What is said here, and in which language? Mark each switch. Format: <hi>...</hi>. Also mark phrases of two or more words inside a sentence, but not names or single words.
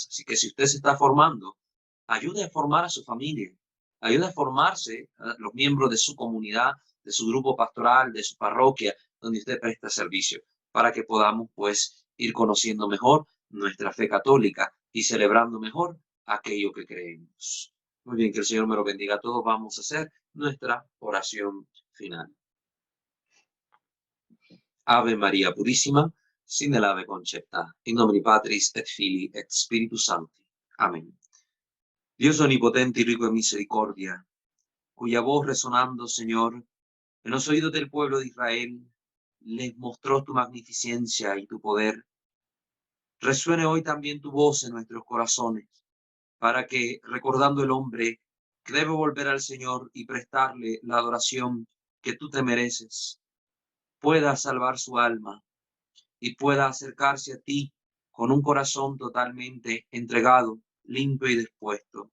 <es>Así que si usted se está formando, ayude a formar a su familia, ayude a formarse a los miembros de su comunidad, de su grupo pastoral, de su parroquia, donde usted presta servicio, para que podamos pues ir conociendo mejor nuestra fe católica y celebrando mejor aquello que creemos. Muy bien, que el Señor me lo bendiga a todos. Vamos a hacer nuestra oración final. Ave María Purísima, sin el ave concepta,</es> <la>in nomine Patris et Filii et Spiritus Sancti.</la> <es>Amén. Dios omnipotente y rico en misericordia, cuya voz resonando, Señor, en los oídos del pueblo de Israel, les mostró tu magnificencia y tu poder. Resuene hoy también tu voz en nuestros corazones, para que, recordando el hombre que debe volver al Señor y prestarle la adoración que tú te mereces, pueda salvar su alma y pueda acercarse a ti con un corazón totalmente entregado, limpio y dispuesto.</es>